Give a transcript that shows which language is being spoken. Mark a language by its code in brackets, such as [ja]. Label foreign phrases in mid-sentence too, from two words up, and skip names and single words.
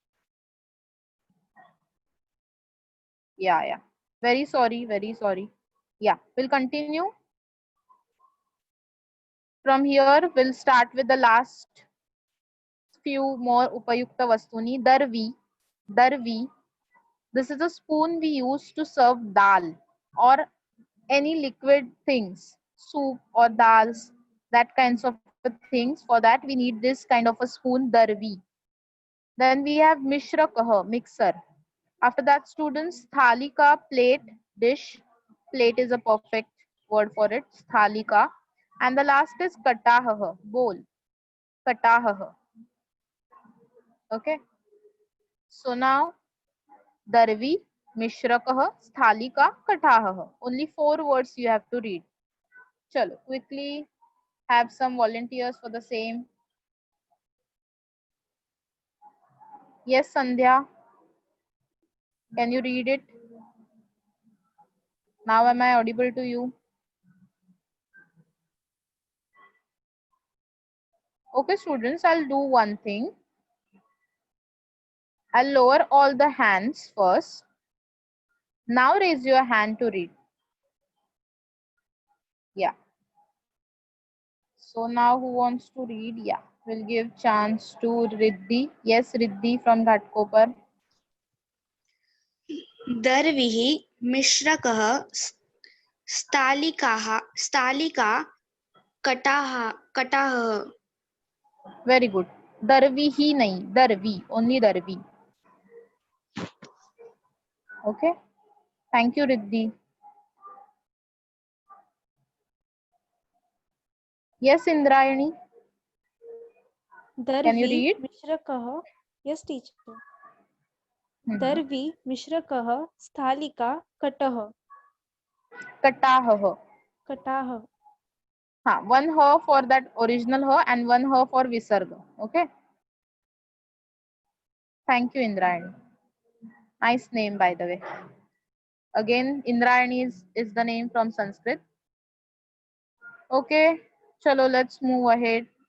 [en] Yeah, yeah. Very sorry, very sorry. Yeah, we'll continue. From here, we'll start with the last few more [sa] उपयुक्त वस्तूनि. [en] Darvi. Darvi. This is a spoon we use to serve dal or any liquid things, soup or dals, that kinds of things. For that, we need this kind of a spoon, darvi. Then we have mishrakah, mixer. After that, students, thalika, plate, dish. Plate is a perfect word for it, thalika. And the last is katahah, bowl, katahah. Okay. So now, [sa] दर्वी, मिश्रकः, स्थालिका, कटाहः. [en] Only 4 words you have to read. Chalo, quickly have some volunteers for the same. Yes, Sandhya. Can you read it? Now am I audible to you? Okay, students, I'll do one thing. I'll lower all the hands first. Now raise your hand to read. Yeah. So now who wants to read? Yeah. We'll give chance to Riddhi. Yes, Riddhi from Ghatkopar. [sa] दर्भिः मिश्रकः स्थालिका कटाहः [en] Very good. Darvi [hi] ही नहीं, [en] darvi, only darvi. Okay. Thank you, Riddhi. Yes, Indrayani. Can you दर्वी read? मिश्रकः. Yes, teacher. Mhm. [sa] दर्वी मिश्रकः स्थालिका कटः. Katahah. कटाह. [en] One her for that original her and one her for visarga. Okay. Thank you, Indrayani. Nice name, by the way. Again, Indrayani is the name from Sanskrit. Okay. Chalo, let's move ahead.